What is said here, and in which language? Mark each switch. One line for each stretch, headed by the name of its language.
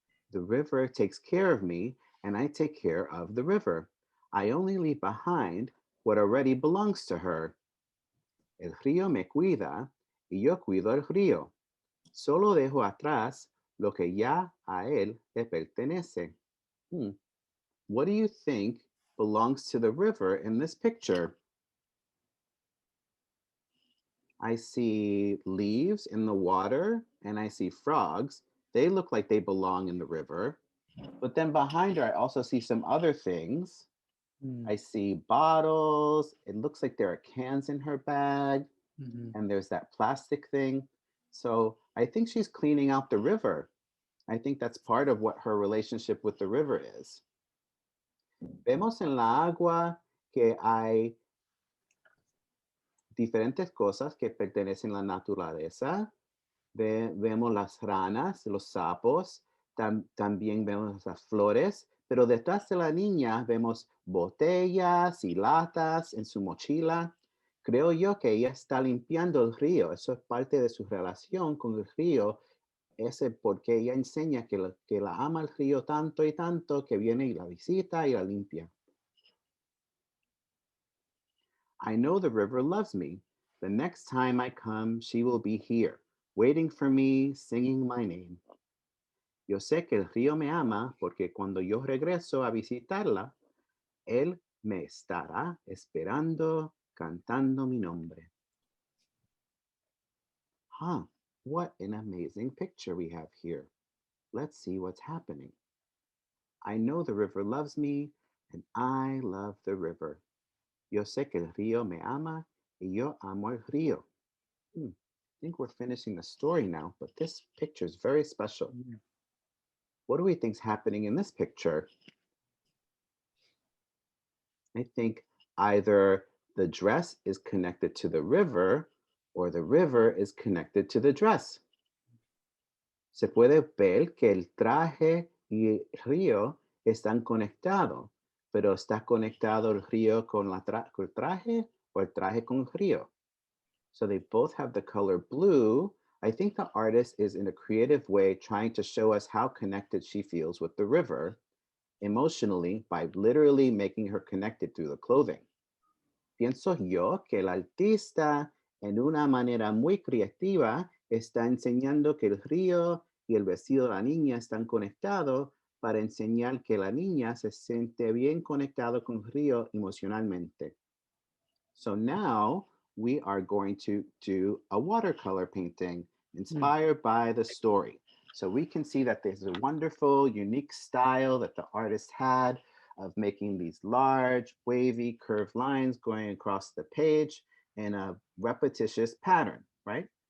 English: The river takes care of me and I take care of the river. I only leave behind what already belongs to her.
Spanish: El río me cuida y yo cuido el río. Solo dejo atrás lo que ya a él le pertenece.
English: What do you think belongs to the river in this picture? I see leaves in the water and I see frogs. They look like they belong in the river. But then behind her, I also see some other things. I see bottles. It looks like there are cans in her bag. And there's that plastic thing. So I think she's cleaning out the river. I think that's part of what her relationship with the river is.
Spanish: Vemos en la agua que hay diferentes cosas que pertenecen a la naturaleza. Vemos las ranas, los sapos, también vemos las flores, pero detrás de la niña vemos botellas y latas en su mochila. Creo yo que ella está limpiando el río. Eso es parte de su relación con el río. Ese porque ella enseña que la ama el río tanto y tanto que viene y la visita y la limpia.
English: I know the river loves me. The next time I come, she will be here, waiting for me, singing my name.
Spanish: Yo sé que el río me ama porque cuando yo regreso a visitarla, él me estará esperando, cantando mi nombre.
English: Huh, what an amazing picture we have here. Let's see what's happening. I know the river loves me, and I love the river.
Spanish: Yo sé que el río me ama, y yo amo el río.
English: I think we're finishing the story now, but this picture is very special. What do we think's happening in this picture? I think either the dress is connected to the river or the river is connected to the dress.
Spanish: Se puede ver que el traje y el río están conectados, pero está conectado el río con con el traje o el traje con el río.
English: So they both have the color blue. I think the artist is in a creative way trying to show us how connected she feels with the river emotionally by literally making her connected through the clothing.
Spanish: Pienso yo que el artista, en una manera muy creativa, está enseñando que el río y el vestido de la niña están conectados para enseñar que la niña se siente bien conectado con el río emocionalmente.
English: So now we are going to do a watercolor painting inspired by the story. So we can see that there's a wonderful, unique style that the artist had of making these large, wavy, curved lines going across the page in a repetitious pattern, right?